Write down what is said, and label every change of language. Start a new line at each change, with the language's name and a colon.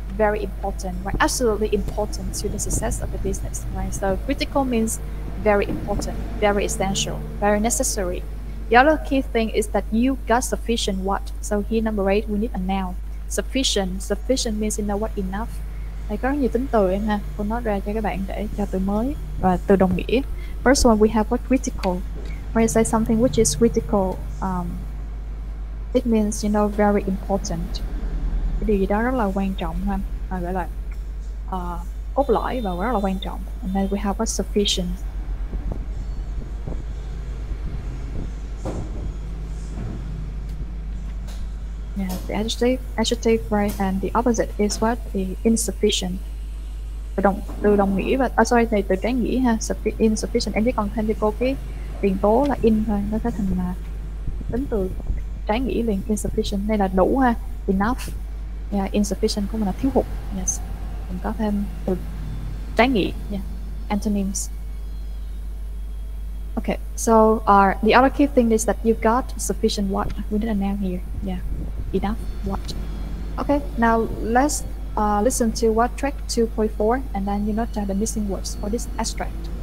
English: Very important, right? Absolutely important to the success of the business, right? So critical means very important, very essential, very necessary. The other key thing is that you got sufficient what. So here number 8, we need a noun. Sufficient. Sufficient means you know what, enough.
Vietnamese: Đây có rất nhiều tính từ em ha. Cô nói ra cho các bạn để cho từ mới và từ đồng nghĩa.
English: First one, we have what? Critical. When you say something which is critical, it means, you know, very important.
Vietnamese: Cái điều gì đó rất là quan trọng ha. Gọi là cốt lõi và rất là quan trọng.
English: And then we have what? Sufficient. Yeah, the adjective, right, and the opposite is what? The insufficient.
Vietnamese: Từ đồng nghĩa và sorry, từ trái nghĩa ha. Insufficient. Em chỉ còn thêm cho cô cái tiền tố là in thôi, nó sẽ thành là tính từ trái nghĩa liền. Insufficient đây là đủ ha.
English: Enough. Yeah,
Vietnamese: insufficient của mình là thiếu hụt. Yes. Mình có thêm từ trái nghĩa.
English: Yeah. Antonyms. Okay, so the other key thing is that you got sufficient what. We need a noun here. Yeah, enough what. Okay, now let's listen to what track 2.4, and then you note down the missing words for this extract.